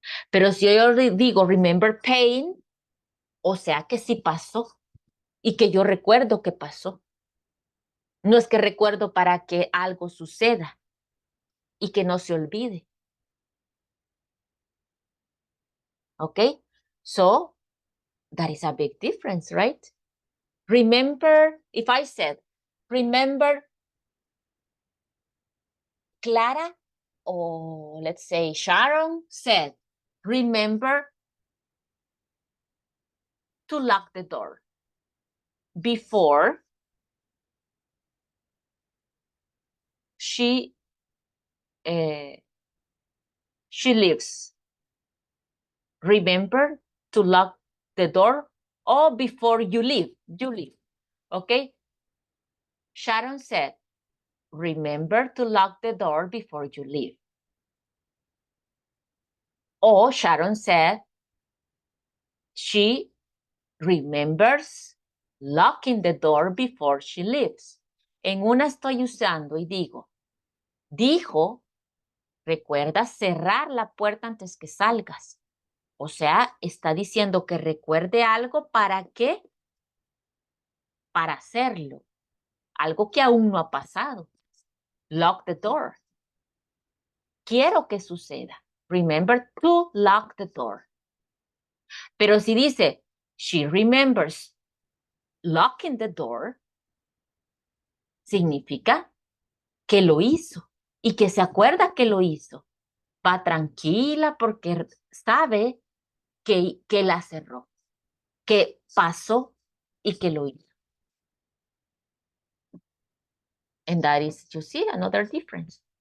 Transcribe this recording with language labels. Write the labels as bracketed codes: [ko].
[es] Pero si yo digo [en] remember paying, [es] o sea que sí pasó y que yo recuerdo que pasó. No es que recuerdo para que algo suceda y que no se olvide. [en] Okay? So, that is a big difference, right? Remember, if I said, remember Clara, or let's say Sharon said, remember to lock the door before she leaves. Remember to lock the door or before you leave. Okay? Sharon said, remember to lock the door before you leave. Or Sharon said, she remembers locking the door before she leaves. [es] En una estoy usando y dijo, recuerda cerrar la puerta antes que salgas. O sea, está diciendo que recuerde algo ¿para qué? Para hacerlo. Algo que aún no ha pasado. [en] Lock the door. [es] Quiero que suceda. [en] Remember to lock the door. [es] Pero si dice, [en] she remembers locking the door, [es] significa que lo hizo y que se acuerda que lo hizo. Va tranquila porque sabe que la cerró, que pasó y que lo hizo. [en] And that is, you see, another difference.